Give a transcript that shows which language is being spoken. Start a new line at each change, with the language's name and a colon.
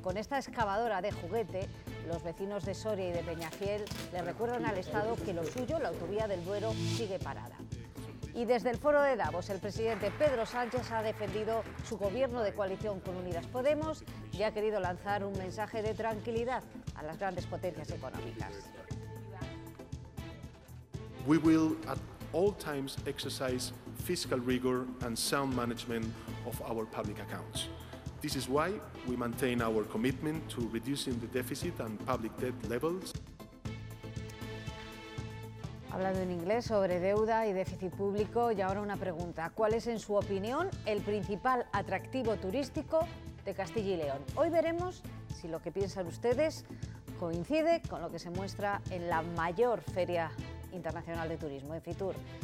Spanish: Con esta excavadora de juguete, los vecinos de Soria y de Peñafiel le recuerdan al Estado que lo suyo, la autovía del Duero, sigue parada. Y desde el foro de Davos, el presidente Pedro Sánchez ha defendido su gobierno de coalición con Unidas Podemos y ha querido lanzar un mensaje de tranquilidad a las grandes potencias económicas.
English: We will at all times exercise fiscal rigor and sound management of our public accounts. This is why we maintain our commitment to reducing the deficit and public debt levels.
Spanish: Hablando en inglés sobre deuda y déficit público, y ahora una pregunta. ¿Cuál es, en su opinión, el principal atractivo turístico de Castilla y León? Hoy veremos si lo que piensan ustedes coincide con lo que se muestra en la mayor feria internacional de turismo, en Fitur.